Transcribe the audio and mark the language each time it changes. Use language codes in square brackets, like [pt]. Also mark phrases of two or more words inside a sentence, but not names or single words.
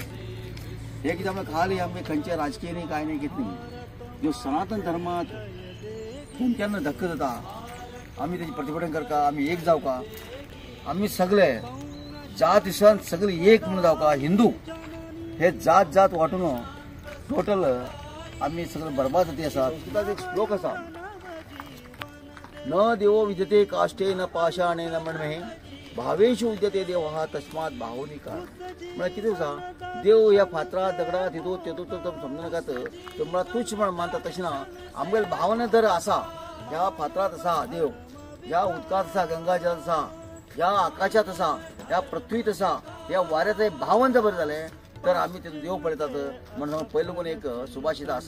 [kok] हे कितें आमकां खाली आमी खंयचे राजकीय न्ही कांय न्ही कितें न्ही, जो सनातन धर्माक केन्ना धक्को जाता आमी तेजें प्रतिभटन करता, आमी एक जावका, आमी सगळे जात दिसान सगळे एक म्हणून जावका। हिंदू हे जात जात वाटून टोटल आमी सगळे बरबाद जाती आसात। कित्याक एक श्लोक आसा, [sa] न देवो विद्यते काष्ठे न पाषाणेन मण्वे भावेषु विद्यते देवः तस्मात् बाहुनिकार। [kok] म्हळ्यार कितें आसा, देव ह्या फातरात दगडात हितू तेतू समजूं नाकात, तो म्हळ्यार तुच्छ म्हण मानता तशें ना। आमगेले भावना जर आसा, ह्या फातरात आसा देव, ह्या उदकांत आसा, गंगाजल आसा, ह्या आकाशात आसा, ह्या पृथ्वीत आसा, ह्या वाऱ्याचे भावन जर बरें जालें तर आमी तेतून देव पळयतात म्हणून पयलो कोण एक सुभाषिता आसा।